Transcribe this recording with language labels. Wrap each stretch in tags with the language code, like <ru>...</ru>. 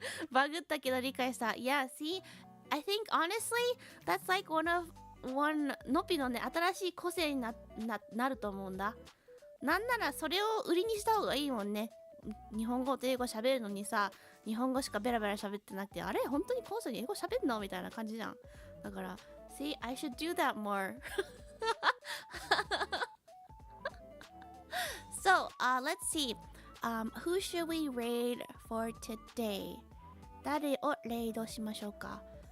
<ja>バグったけど理解した. Yeah, see? I think honestly, that's like one のぴのね、新しい個性になると思うんだ。なんならそれを売りにした方がいいもんね。日本語と英語喋るのにさ、日本語しかベラベラ喋ってなくて、あれ本当にコンストに英語喋るのみたいな感じじゃん。</ja> <en>だから、 see, I should do that more. So, let's see. Who should we raid for today?</en> <ja>誰をレイドしましょうか?</ja>